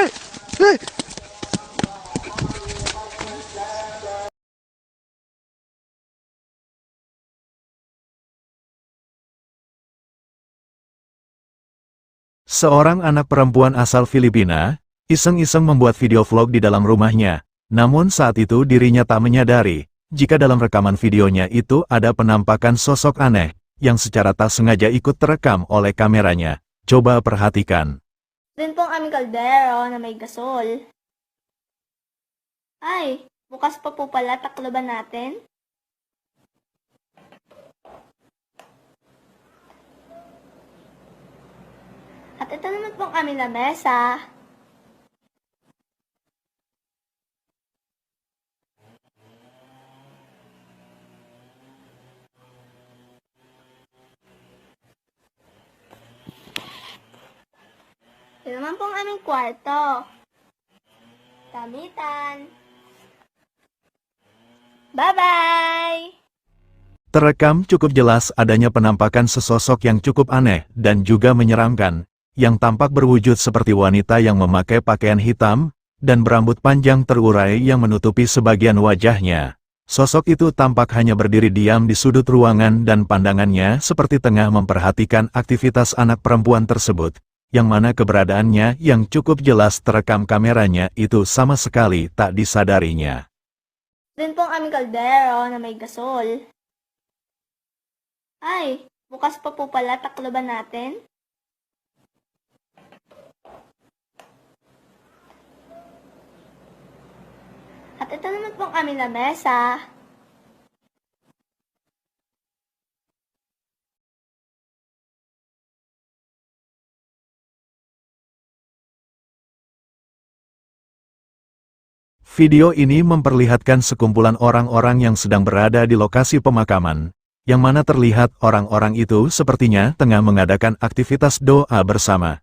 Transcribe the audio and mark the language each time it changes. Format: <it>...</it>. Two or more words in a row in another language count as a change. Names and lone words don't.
<id>Seorang anak perempuan asal Filipina, iseng-iseng membuat video vlog di dalam rumahnya. Namun saat itu dirinya tak menyadari, jika dalam rekaman videonya itu ada penampakan sosok aneh, yang secara tak sengaja ikut terekam oleh kameranya. Coba perhatikan.</id> <tl>Din pong aming kaldero na may gasol. Ay, bukas pa po pala, takloban natin. At ito naman pong aming lamesa. Ito naman pong aming kwarto. Kamitan. Bye-bye!</tl> <id>Terekam cukup jelas adanya penampakan sesosok yang cukup aneh dan juga menyeramkan, yang tampak berwujud seperti wanita yang memakai pakaian hitam, dan berambut panjang terurai yang menutupi sebagian wajahnya. Sosok itu tampak hanya berdiri diam di sudut ruangan dan pandangannya seperti tengah memperhatikan aktivitas anak perempuan tersebut, yang mana keberadaannya yang cukup jelas terekam kameranya itu sama sekali tak disadarinya.</id> <tl>Din pong aming kaldero na may gasol. Ay, bukas pa po pala, takloban natin. At ito naman pong aming lamesa.</tl> <id>Video ini memperlihatkan sekumpulan orang-orang yang sedang berada di lokasi pemakaman, yang mana terlihat orang-orang itu sepertinya tengah mengadakan aktivitas doa bersama.</id>